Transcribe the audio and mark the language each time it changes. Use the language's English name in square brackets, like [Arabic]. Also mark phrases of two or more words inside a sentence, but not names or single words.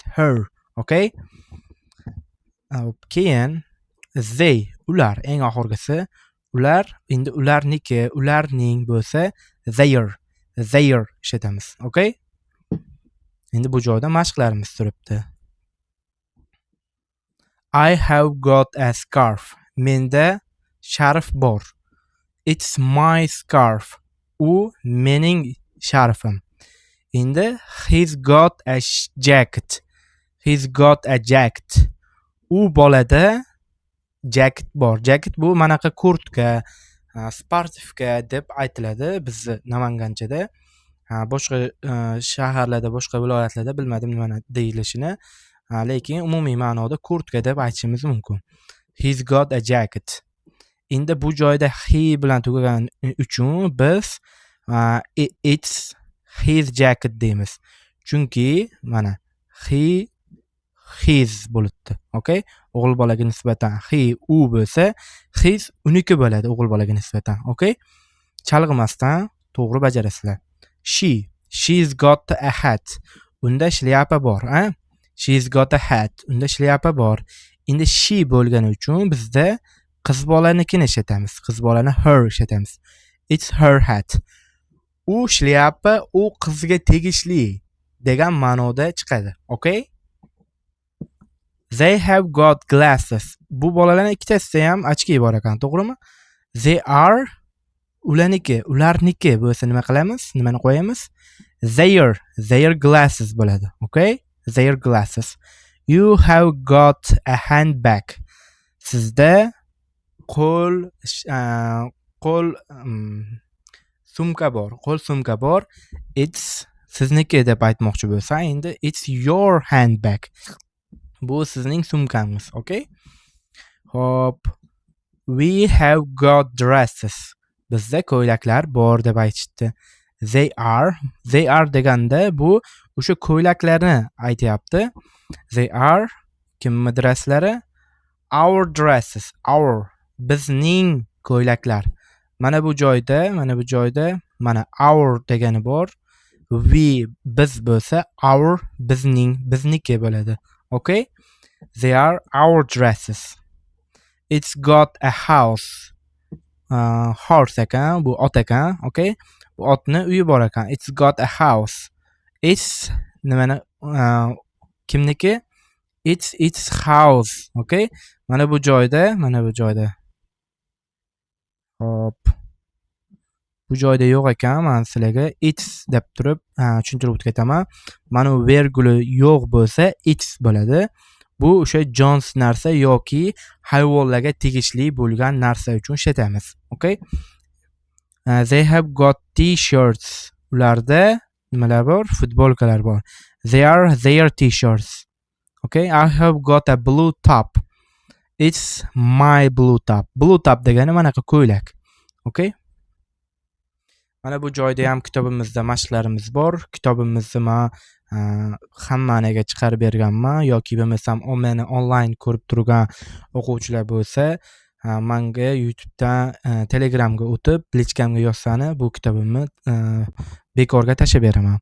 [English] Her. Okay? [Uzbek] Keyin they, ular eng oxirgisi, ular endi ularniki, ularning bo'lsa their ishlatamiz. Okay? Endi bu joyda mashqlarimiz turibdi. [English] I have got a scarf. [Uzbek] Menda sharf bor. [English] It's my scarf. [Uzbek] U mening sharfim. Endi [English] he's got a jacket. [Uzbek] U bolada jacket bor. Jacket bu manaqa kurtka, sportivka deb aytiladi bizni Namanganchada. Boshqa shaharlarda, boshqa viloyatlarda bilmadim nima deyilishini, lekin umumiy ma'noda kurtka deb aytishimiz mumkin. [English] He's got a jacket. [Uzbek] Endi bu joyda he bilan tugagan uchun biz [English] it's his jacket [Uzbek] deymiz. Chunki mana his bo'libdi. Okay? O'g'il bolaga nisbatan he u bo'lsa, his uniki bo'ladi o'g'il bolaga nisbatan. Okay? Chalg'imasdan to'g'ri bajarasizlar. [English] She's got a hat. [Uzbek] Unda shlyapa bor, a? [English] She's got a hat. [Uzbek] Unda shlyapa bor. Endi she bo'lgani uchun bizda qiz bolanikini ishlatamiz. Qiz bolani her ishlatamiz. [English] It's her hat. [Uzbek] U shlyapa u qizga tegishli degan ma'noda chiqadi. [English] Okay? They have got glasses. [Uzbek] Bu bolalarning ikkitasida ham ochki bor ekan, to'g'rimi? [English] They are [Uzbek] ularniki bo'lsa nima qilamiz? Nimani qo'yamiz? [English] Their glasses bo'ladi. Okay? Their glasses. You have got a handbag. [Uzbek] Sizda qo'l sumka bor. It's sizniki deb aytmoqchi bo'lsa, endi [English] it's your handbag. [Uzbek] Bu sizning sumkangiz, okay? Hop. [English] We have got dresses. [Uzbek] Bizda ko'ylaklar bor deb aytishdi. [English] They are [Uzbek] deganda bu o'sha ko'ylaklarni aytayapti. [English] They are [Uzbek] kimni dresslari? [English] Our dresses. [Uzbek] Bizning ko'ylaklar. Mana bu joyda mana our degani bor. Biz bo'lsa our bizniki bo'ladi. [English] Okay? They are our dresses. It's got a house. [Uzbek] Horse ekan, bu ot ekan, okay? Bu otni uyi bor ekan. [English] It's got a house. It's [Uzbek] nimani kimniki? [English] It's house, [Uzbek] okay? Mana bu joyda. Hop. Bu joyda yo'q ekan, men sizlarga it's deb turib tushuntirib o'tib ketaman. Mana bu verguli yo'q bo'lsa it's bo'ladi. Bu o'sha Jones narsa yoki hayvonlarga tegishli bo'lgan narsa uchun ishlatamiz. [English] Okay? They have got t-shirts. [Uzbek] Ularda nimalar bor? Futbolkalar bor. [English] They are their t-shirts. Okay? I have got a blue top. It's my blue top. Blue top [Uzbek] degani manaqa ko'ylak. Okay? Mana bu joyda ham kitobimizda mashqlarimiz bor. Kitobimizni men hammaniga chiqarib berganman yoki bo'lmasam meni onlayn ko'rib turgan o'quvchilar bo'lsa, manga YouTubedan Telegramga o'tib, lichkamga yozsani bu kitobimni bekorga tashlab beraman.